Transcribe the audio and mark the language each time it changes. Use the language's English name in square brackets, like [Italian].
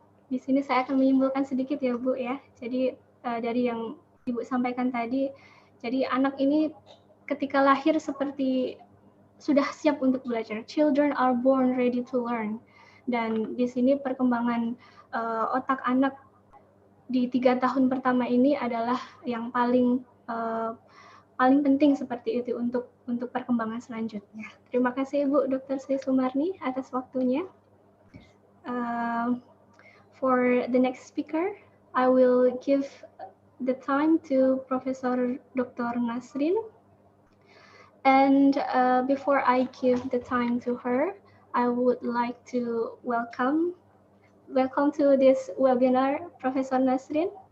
[Indonesian] Di sini saya akan menyimpulkan sedikit ya Bu ya. Jadi dari yang Ibu sampaikan tadi, jadi anak ini ketika lahir seperti sudah siap untuk belajar. [English] Children are born ready to learn. [Indonesian] Dan di sini perkembangan otak anak di 3 tahun pertama ini adalah yang paling penting seperti itu untuk perkembangan selanjutnya. Terima kasih Ibu Dr. Sri Sumarni atas waktunya. [English] For the next speaker, I will give the time to Professor Dr. Nasrin. And before I give the time to her, I would like to welcome to this webinar, Professor Nasrin.